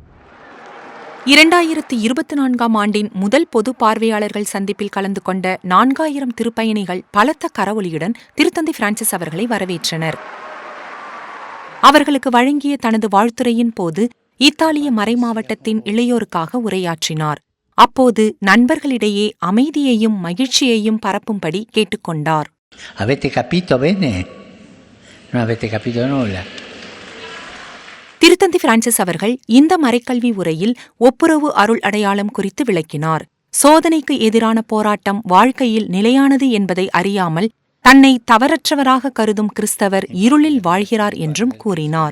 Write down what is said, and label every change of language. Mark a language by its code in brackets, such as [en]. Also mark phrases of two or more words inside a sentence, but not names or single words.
[ta] 2024 ஆண்டின் முதல் பொது பார்வையாளர்கள் சந்திப்பில் கலந்து கொண்ட 4000 திருப்பயணிகள் பலத்த கரவொலியுடன் திருத்தந்தை பிரான்சிஸ் அவர்களை வரவேற்றனர். அவர்களுக்கு வழங்கிய தனது வாழ்த்துரையின் போது இத்தாலிய மறைமாவட்டத்தின் இளையோருக்காக உரையாற்றினார். அப்போது நண்பர்களிடையே அமைதியையும் மகிழ்ச்சியையும் பரப்பும்படி கேட்டுக்கொண்டார். [it] Avete capito bene? Non avete capito nulla. [ta] திருத்தந்தை பிரான்சிஸ் அவர்கள் இந்த மறைக்கல்வி உரையில் ஒப்புரவு அருள் அடையாளம் குறித்து விளக்கினார். சோதனைக்கு எதிரான போராட்டம் வாழ்க்கையில் நிலையானது என்பதை அறியாமல் தன்னை தவறற்றவராக கருதும் கிறிஸ்தவர் இருளில் வாழ்கிறார் என்றும் கூறினார்.